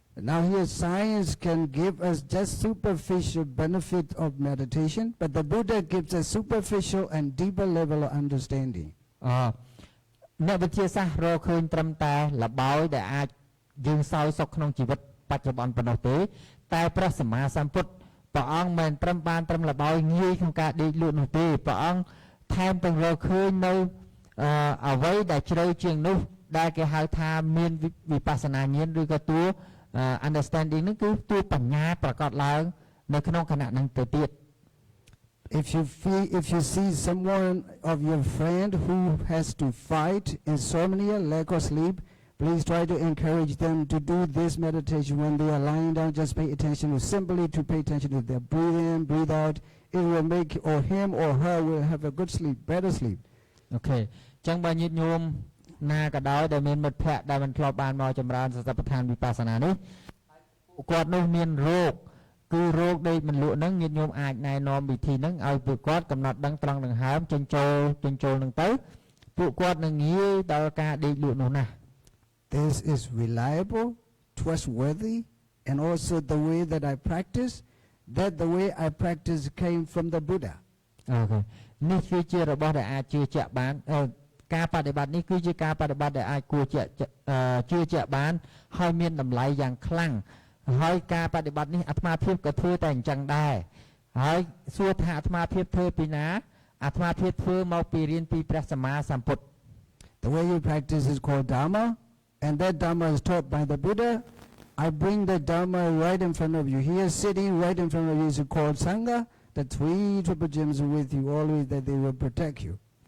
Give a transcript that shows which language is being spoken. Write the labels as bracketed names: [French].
[English] Now here science can give us just superficial benefit of meditation, but the Buddha gives us superficial and deeper level of understanding. [Khmer] អ្នកវិទ្យាសាស្ត្ររកឃើញត្រឹមតែលបោយដែលអាចយើងសោយសុខក្នុងជីវិតបច្ចុប្បន្នប៉ុណ្ណោះទេតែព្រះសម្មាសម្ពុទ្ធព្រះអង្គមិនត្រឹមបានត្រឹមលបោយងាយក្នុងការដេកលក់នោះទេព្រះអង្គថែមទាំងរកឃើញនៅអ្វីដែលជ្រៅជាងនោះដែលគេហៅថាមានវិបស្សនាញាណឬក៏តួ understanding នោះគឺតួបញ្ញាប្រកបឡើងនៅក្នុងខណៈហ្នឹងទៅទៀត [English] If you see someone of your friend who has to fight insomnia, lack of sleep, please try to encourage them to do this meditation when they are lying down. Just pay attention to pay attention to their breathe in, breathe out. It will make or him or her will have a good sleep, better sleep. Okay. [Khmer] ចឹងបើញាតិញោមណាក៏ដោយដែលមានមិត្តភ័ក្តិដែលមិនធ្លាប់បានមកចម្រើនសតិប្បដ្ឋានវិបស្សនានេះពួកគាត់នោះមានរោគគឺរោគដេកមិនលក់ហ្នឹងញាតិញោមអាចណែនាំវិធីហ្នឹងឲ្យពួកគាត់កំណត់ដឹងត្រង់ដង្ហើមចិញ្ចូលហ្នឹងទៅពួកគាត់នឹងងាយដល់ការដេកលក់នោះណាស់ [English] This is reliable, trustworthy, and also the way that I practice, that the way I practice came from the Buddha. Okay. [Khmer] នេះគឺជារបស់ដែលអាចជឿជាក់បានការបដិបត្តិនេះគឺជាការបដិបត្តិដែលអាចគួរជឿជាក់បានហើយមានតម្លៃយ៉ាងខ្លាំងហើយការបដិបត្តិនេះអាត្មាភាពក៏ធ្វើតែអញ្ចឹងដែរហើយសួរថាអាត្មាភាពធ្វើពីណាអាត្មាភាពធ្វើមកពីរៀនពីព្រះសម្មាសម្ពុទ្ធ [English] The way you practice is called Dharma, and that Dharma is taught by the Buddha. I bring the Dharma right in front of you. Here, sitting right in front of you is called Sangha. The three triple gems are with you always, that they will protect you.